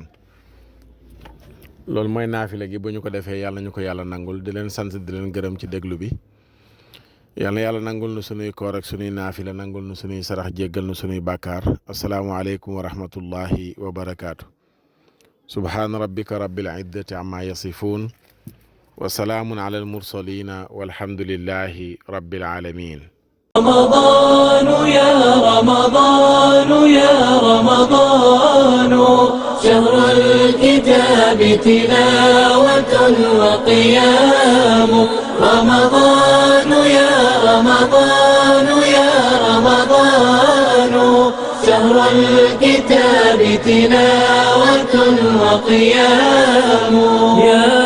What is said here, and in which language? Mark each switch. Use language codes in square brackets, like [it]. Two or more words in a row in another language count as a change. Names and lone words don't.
[wo] loolu mooy naafile gi bu ñu ko defee yàlla ñu ko yàlla nangul di leen sant di leen gërëm ci déglu bi. yàlla nangul nu sunuy koor ak sunuy naafila nangul nu sunuy sarax jéggal nu sunuy bàkkaar. [ar] السلام عليكم ورحمة الله وبركاته. سبحان ربك رب العزة عما يصفون وسلام على المرسلين والحمد لله رب العالمين. رمضان يا رمضان يا رمضان شهر الكتاب تلاوة وقيام. رمضان يا رمضان يا رمضان شهر الكتاب تلاوة وقيام.